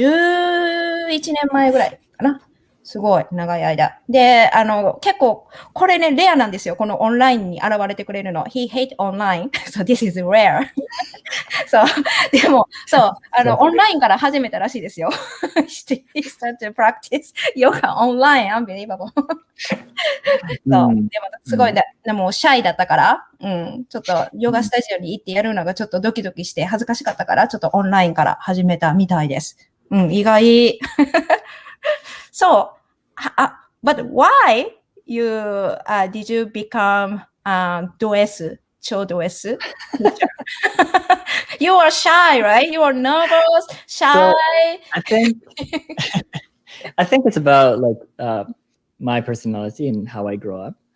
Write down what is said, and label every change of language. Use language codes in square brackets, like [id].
[ja] 11年前ぐらいかな。すごい、長い間。で、結構、これね、レアなんですよ。このオンラインに現れてくれるの。 [en] He hate online. So this is rare. [ja] そう。でも、そう、オンラインから始めたらしいですよ。 [en] He started to practice yoga online. Unbelievable. [ja] そう。でも、すごい、でも、シャイだったから、ちょっと、ヨガスタジオに行ってやるのがちょっとドキドキして恥ずかしかったから、ちょっとオンラインから始めたみたいです。意外。 [en] So, but why did you become Do-S, 超ド S teacher? You are shy, right? You are nervous, shy. So, I think it's about like my personality and how I grow up.